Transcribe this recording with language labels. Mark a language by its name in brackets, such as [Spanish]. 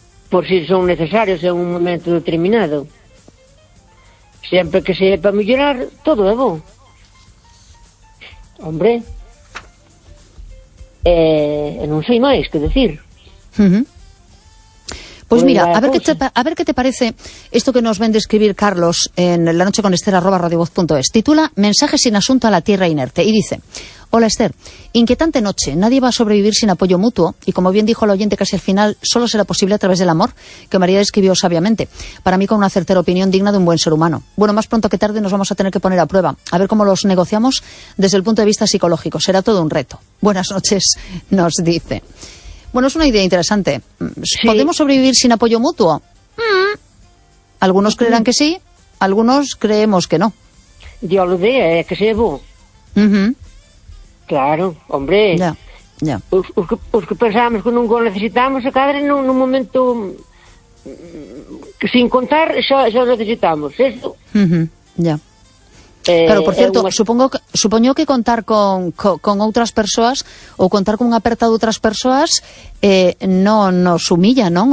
[Spanish] Por si son necesarios en un momento determinado. [Galician] Sempre que se é para mellorar, todo é bom. Hombre, non sei máis que decir. Uh-huh. [Spanish] Pues mira, a ver qué te parece esto que nos ven describir Carlos en La Noche con Esther @radiovoz.es. Titula Mensaje sin asunto a la tierra inerte y dice: Hola Esther, inquietante noche. Nadie va a sobrevivir sin apoyo mutuo y, como bien dijo el oyente, casi al final solo será posible a través del amor, que María describió sabiamente. Para mí, con una certera opinión digna de un buen ser humano. Bueno, más pronto que tarde nos vamos a tener que poner a prueba. A ver cómo los negociamos desde el punto de vista psicológico. Será todo un reto. Buenas noches, nos dice. Bueno, es una idea interesante. ¿Podemos sobrevivir sin apoyo mutuo? Algunos creerán que sí, algunos creemos que no. Yo lo de, que se llevó. Uh-huh. Claro, hombre. Ya, ya. [Galician] Os que pensábamos que nunca necesitábamos, se cadre nun momento, sin contar, xa necesitamos, ¿cierto? Uh-huh. Ya. Claro, [Spanish] por cierto, [Galician] supoño que contar con outras persoas ou contar con unha aperta de outras persoas non nos humilla, non?